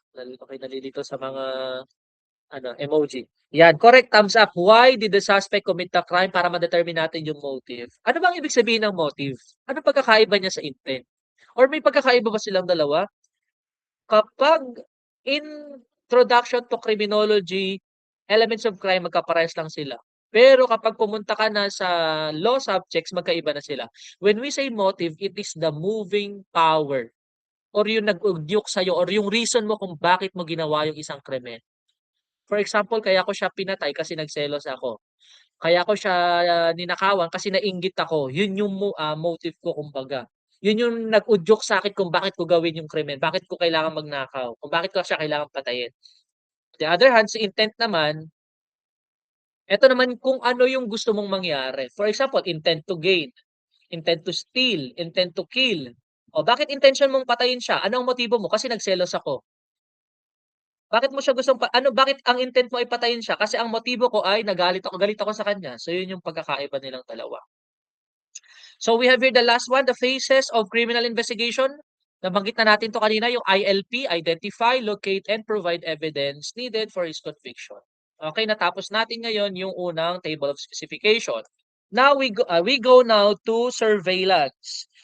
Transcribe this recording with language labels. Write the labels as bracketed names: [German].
[Filipino] Okay, nalilito sa mga emoji. Yan, correct, thumbs up. [English] Why did the suspect commit the crime [Filipino] para ma-determine natin yung [English] motive? [Filipino] Ano bang ibig sabihin ng motive? Ano pagkakaiba niya sa intent? Or may pagkakaiba ba silang dalawa? Kapag introduction to criminology, elements of crime, magkaparehas lang sila. Pero kapag pumunta ka na sa law subjects, magkaiba na sila. [English] When we say motive, it is the moving power [Filipino] or yung nag-udyok sa'yo or yung reason mo kung bakit mo ginawa yung isang krimen. For example, kaya ko siya pinatay kasi nagselos ako. Kaya ko siya ninakawan kasi nainggit ako. Yun yung motive ko kumbaga. Yun yung nag-udyok sa akin kung bakit ko gawin yung krimen, bakit ko kailangan magnakaw, kung bakit ko siya kailangan patayin. [English] On the other hand, [Filipino] si intent naman, eto naman kung ano yung gusto mong mangyari. [English] For example, intent to gain, intent to steal, intent to kill. [Filipino] O bakit intention mong patayin siya? Ano ang motibo mo? Kasi nagselos ako. Bakit mo siya gustong bakit ang intent mo ay patayin siya? Kasi ang motibo ko ay galit ako sa kanya. So yun yung pagkakaiba nilang dalawa. [English] So we have here the last one, the phases of criminal investigation. [Filipino] Nabanggit na natin to kanina, [English] yung ILP, identify, locate, and provide evidence needed for his conviction. [Filipino] Okay, natapos natin ngayon yung unang table of specification. [English] Now we go now to surveillance.